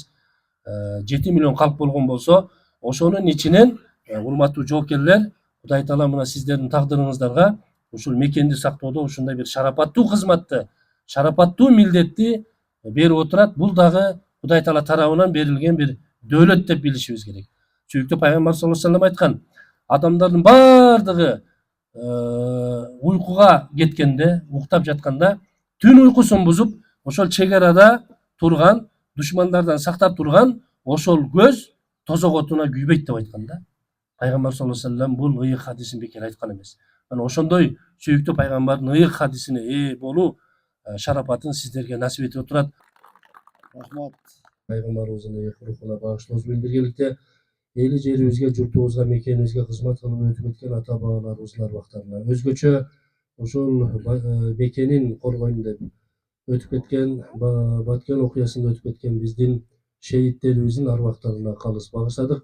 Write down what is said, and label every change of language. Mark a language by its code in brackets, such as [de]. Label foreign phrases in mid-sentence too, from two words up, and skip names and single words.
[ky] 7 миллион калк болгон болсо, ошонун ичинен урматтуу жоокерлер, Кудай Таала мына сиздердин тагдырыңыздарга ушул мекенди сактоодо ушундай бир шарапаттуу кызматты, шарапаттуу милдетти берип отурат. Бул дагы Кудай Таала тарабынан берилген бир дөөлөт деп билишибиз керек. Сүйүктүү пайгамбар [ar] صلى الله عليه وسلم [ky] айткан, адамдардын бардыгы уйкуга кеткенде, уктап жатканда, түн уйкусун бузуп, ошол чек арада турган, душмандардан сактап турган ошол көз тозок отуна күйбөйт деп айткан да. Пайгамбар [ar] صلى الله عليه وسلم [ky] бул ыйык хадисин бекер айткан эмес. Мына ошондой сүйүктүү пайгамбардын ыйык хадисине ээ болуу шарапатын сиздерге насип этип отурат. Рахмат. Пайгамбарыбыздын ыйык рухуна багышлообуз менен биргеликте эли жерибизге, журтубузга, мекенибизге кызмат кылып өтүп кеткен ата бабаларыбыздын арбактарына, өзгөчө ошол мекенин коргойм деп өтүп кеткен, Баткен окуясында өтүп кеткен биздин шейиттерибиздин арбактарына калыс багышладык.